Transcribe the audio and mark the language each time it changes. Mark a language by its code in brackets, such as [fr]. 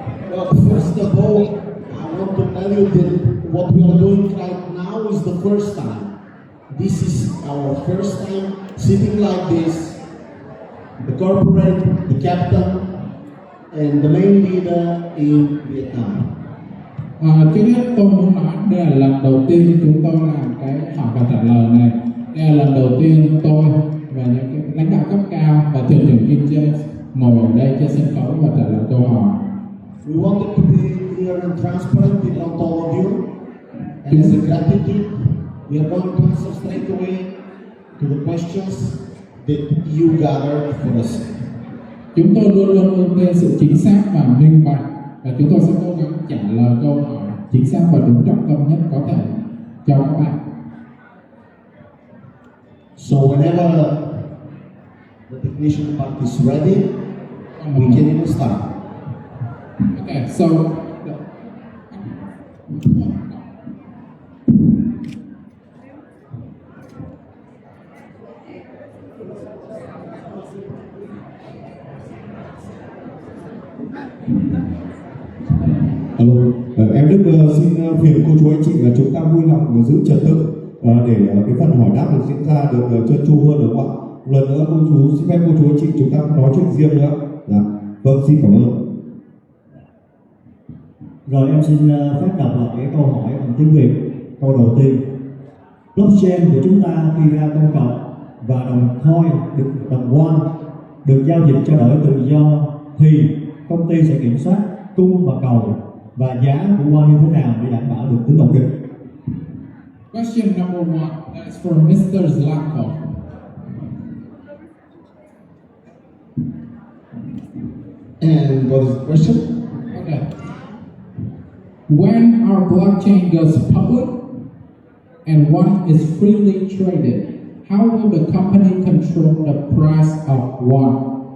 [en] Well, first of all, I want to tell you that what we are doing right now is the first time. This is our first time sitting like this. The corporate, the captain, and the main leader in Vietnam. [vi] Trước hết tôi muốn nói đây là lần đầu tiên chúng tôi làm cái hỏi và trả lời này. Đây là lần đầu tiên tôi và những cái lãnh đạo cấp cao và thuyền trưởng Kim James ngồi ở đây trên sân khấu và trả lời câu hỏi. [en] We wanted to be clear and transparent in front of all of you. And as a gratitude, we are going to answer straight away to the questions that you gathered for us. [vi] Chúng tôi luôn luôn ưu tiên sự chính xác và minh bạch, và chúng tôi sẽ cố gắng trả lời câu hỏi chính xác và đúng trọng tâm nhất có thể cho các bạn. [en] So whenever the technician part is ready, we can even start. Okay, so [vi] Alo, em Đức xin phiền cô chú anh chị là chúng ta vui lòng giữ trật tự để cái phần hỏi đáp được diễn ra được trơn tru hơn, được không ạ? Lần nữa cô chú xin phép cô chú anh chị chúng ta nói chuyện riêng nữa. Dạ. Vâng, xin cảm ơn. Rồi em xin phép đọc lại cái câu hỏi bằng tiếng Việt. Câu đầu tiên, blockchain của chúng ta khi ra công cộng và đồng coin, đồng won được giao dịch trao đổi tự do thì công ty sẽ kiểm soát cung và cầu và giá của won như thế nào để đảm bảo được tính ổn định? [en] question number 1, that's for Mr. Zlatko. And what is the question? Okay. When our blockchain goes public and one is freely traded, how will the company control the price of one?